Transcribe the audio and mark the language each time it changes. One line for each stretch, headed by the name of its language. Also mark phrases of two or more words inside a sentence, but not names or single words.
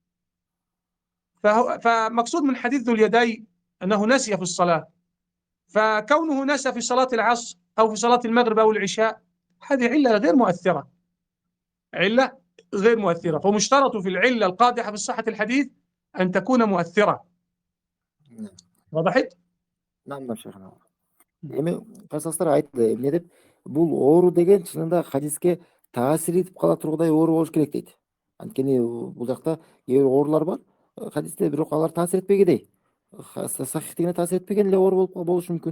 Arabic: فمقصود من حديث ذو اليدين أنه نسي في الصلاة، فكونه نسى في صلاة العصر أو في صلاة المغرب أو العشاء هذه علة غير مؤثرة، علة غير مؤثرة. فمشترط في العلة القادحة في صحة الحديث أن تكون مؤثرة. وضحت؟ نعم شيخنا.
Kyrgyz: Эми карсастар айтты эмне деп, бул оору деген чынында хадиске таасир этип кала тургудай оору болуш керек дейт. Анткени бул жакта кээ бир оорулар бар хадисте, бирок алар таасир этпегендей. Сахихтигине таасир этпеген эле оору болушу мүмкүн.